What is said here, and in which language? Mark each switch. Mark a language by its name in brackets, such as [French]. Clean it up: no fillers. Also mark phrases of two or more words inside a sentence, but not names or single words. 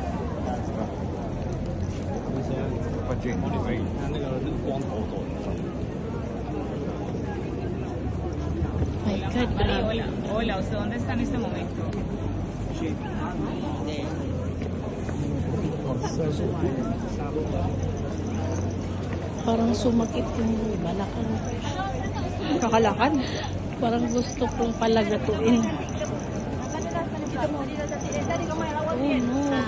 [English] My God, grabe. [Spanish] Hola, ¿usted dónde está en este momento? [Filipino] Parang sumakit yung balakang. Kakalakad. Parang gusto kong palagatuin. [English] Oh, no.